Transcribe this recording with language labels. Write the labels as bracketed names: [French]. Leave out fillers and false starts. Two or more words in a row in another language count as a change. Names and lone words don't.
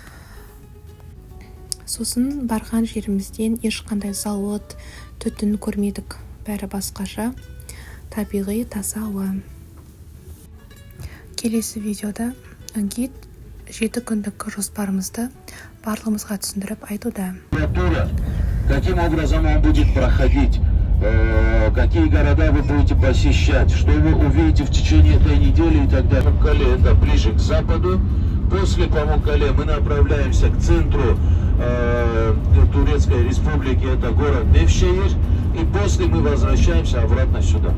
[Kazakh] Сосын барған жерімізден ешқандай зауыт, түтін көрмедік. Бәрі басқаша, табиғи таза ауа. Келесі видеода гид 7 күндік жоспарымызды барлығымызға түсіндіріп айтуда. [Russian] Каким образом он будет проходить? Какие города вы будете посещать, что вы увидите в течение этой недели и так далее. Это ближе к западу, После Памуккале мы направляемся к центру Турецкой Республики, это город Невшехир, и после мы возвращаемся обратно сюда.